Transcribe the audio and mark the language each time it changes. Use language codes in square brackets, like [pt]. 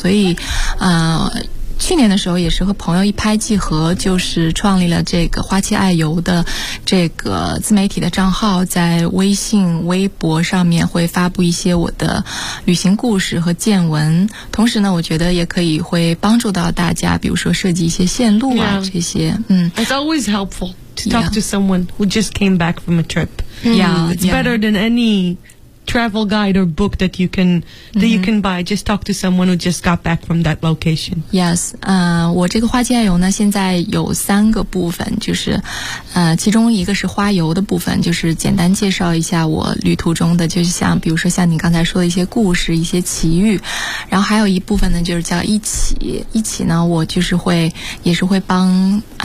[zh] 所以去年的时候也是和朋友一拍即合，就是创立了这个花七爱游的这个自媒体的账号，在微信微博上面会发布一些我的旅行故事和见闻，同时呢我觉得也可以会帮助到大家，比如说设计一些线路啊、 [en] yeah. [zh] 这些。嗯， [en] It's always helpful to talk、yeah. to someone who just came back from a trip. Yeah, it's yeah. better than anytravel guide or book that you can that、mm-hmm. you can buy. Just talk to someone who just got back from that location. Yes, [zh] 我这个花七爱游呢，现在有三个部分，就是其中一个是花游的部分，就是简单介绍一下我旅途中的，就是像比如说像你刚才说的一些故事、一些奇遇，然后还有一部分呢，就是叫一起呢，我就是会也是会帮